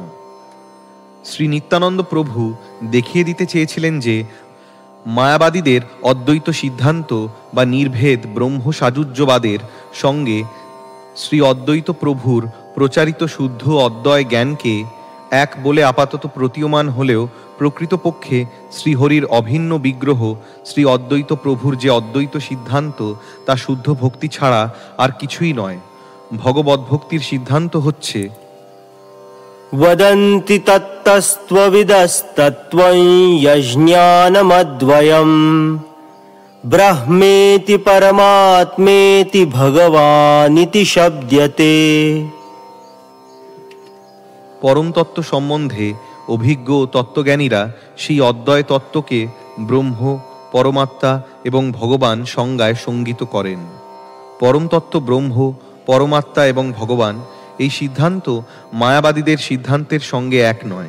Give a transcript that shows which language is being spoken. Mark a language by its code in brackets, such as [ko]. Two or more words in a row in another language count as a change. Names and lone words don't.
[bn] শ্রী নিত্যানন্দ প্রভু দেখিয়ে দিতে চেয়েছিলেন যে মায়াবাদীদের অদ্বৈত সিদ্ধান্ত বা নির্ভেদ ব্রহ্ম সাযুজ্যবাদের সঙ্গে শ্রী অদ্বৈত প্রভুর প্রচারিত শুদ্ধ অদ্বয় জ্ঞানকে এক বলে আপাতত প্রতীয়মান হলেও প্রকৃতপক্ষে শ্রীহরির অভিন্ন বিগ্রহ শ্রী অদ্বৈত প্রভুর যে অদ্বৈত সিদ্ধান্ত তা শুদ্ধ ভক্তি ছাড়া আর কিছুই নয়। ভগবদ্ভক্তির সিদ্ধান্ত হচ্ছে [sa] वदन्ति तत्तस्त्वविदस्तत्त्वं यज्ञानमद्वयम् ब्रह्मेति परमात्मेति भगवानिति शब्द्यते। [bn] পরম তত্ত্ব সম্বন্ধে অভিজ্ঞ তত্ত্বজ্ঞানীরা সেই অদ্বয় তত্ত্বকে ব্রহ্ম, পরমাত্মা এবং ভগবান সংজ্ঞায় সঙ্গিত করেন। পরম তত্ত্ব ব্রহ্ম, পরমাত্মা এবং ভগবান এই সিদ্ধান্ত মায়াবাদীদের সিদ্ধান্তের সঙ্গে এক নয়।